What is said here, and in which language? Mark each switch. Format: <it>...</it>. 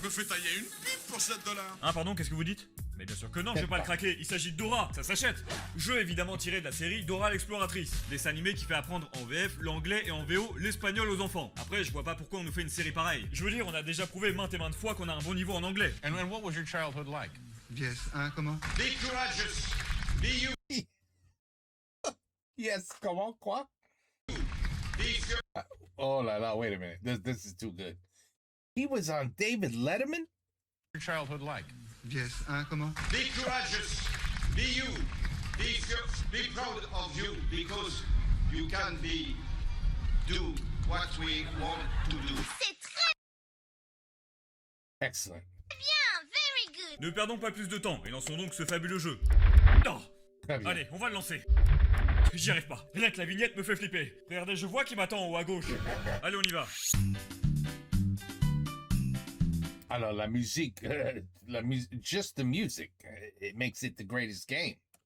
<fr>Me fais tailler une pipe pour 7 $. Hein, pardon, qu'est-ce que vous dites? Mais bien sûr que non, je vais pas le craquer, il s'agit de Dora, ça s'achète. Jeu évidemment tiré de la série Dora l'exploratrice, dessin animé qui fait apprendre en VF l'anglais et en VO l'espagnol aux enfants. Après, je vois pas pourquoi on nous fait une série pareille. Je veux dire, on a déjà prouvé maintes et maintes fois qu'on a un bon niveau en anglais.</fr> <en>And what was your childhood like? Yes,</en> <fr>hein, comment?</fr> <en>Be courageous. Be you. Yes,</en> <fr>comment, quoi?</fr> <en>Oh la la, wait a minute. This is too good. He was on David Letterman? Your childhood like? Yes, hein, comment? Be courageous. Be you. Be proud of you because you can do what we want to do.</en> <fr>C'est très</fr> <en>Excellent.</en> <fr>bien,</fr> <en>very good.</en> <fr>Ne perdons pas plus de temps et lançons donc ce fabuleux jeu. Oh. Très bien. Allez, on va le lancer. J'y arrive pas. Rien que la vignette me fait flipper. Regardez, je vois qui m'attend en haut à gauche. Allez, on y va. Alors, la musique,</fr> <en>just the music, it makes it the greatest game.</en>